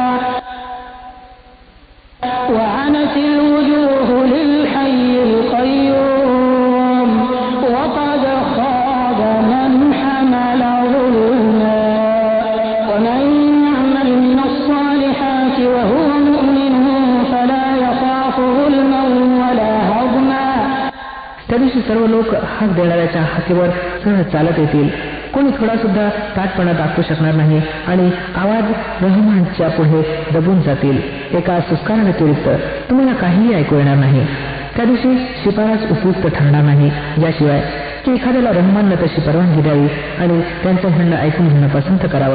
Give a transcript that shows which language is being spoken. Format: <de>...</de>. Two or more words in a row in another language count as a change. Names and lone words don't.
<ar>وعنت الوجوه للحي القيوم وقد خاب من حمل ظلما ومن يعمل من الصالحات وهو مؤمن فلا يخاف ظلما ولا هضما.</ar> <mr>त्या दिवशी सर्व लोक हाक देणाऱ्याच्या हाकेवर सहज चालत येतील. कोणी थोडा सुद्धा ताटपणा दाखवू शकणार नाही आणि आवाज रहमानच्या पुढे दबून जातील. एका सुस्कारा व्यतिरिक्त तुम्हाला काहीही ऐकू येणार नाही. त्या दिवशी शिफारस उपयुक्त ठरणार नाही, याशिवाय की एखाद्याला रहमाननं तशी परवानगी द्यावी आणि त्यांचं म्हणणं ऐकून घेणं पसंत करावं.</mr>